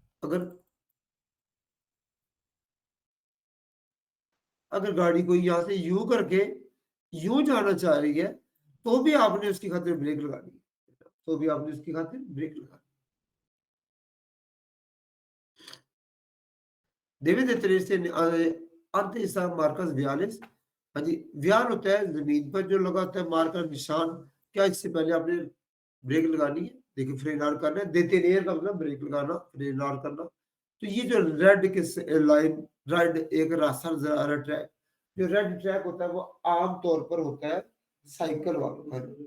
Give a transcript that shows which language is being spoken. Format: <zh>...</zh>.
<hi>अगर अगर गाड़ी कोई यहाँ से यूं करके यूं जाना चाह रही है तो भी आपने उसकी खातिर ब्रेक लगानी है, तो भी आपने उसकी खातिर ब्रेक लगानी।</hi> <es>Debe de tenerse ante esa marcas viales।</es> <hi>हाँ जी, व्याल होता है जमीन पर जो लगा होता है मार्कर निशान। क्या इससे पहले आपने ब्रेक लगानी है? देखिए फ्रेन आर करना है, देते का मतलब ब्रेक लगाना, फ्रेन आर करना। तो ये जो रेड के लाइन, रेड एक रास्ता नजर आ रहा ट्रैक, जो रेड ट्रैक होता है वो आम तौर पर होता है साइकिल वालों का।</hi>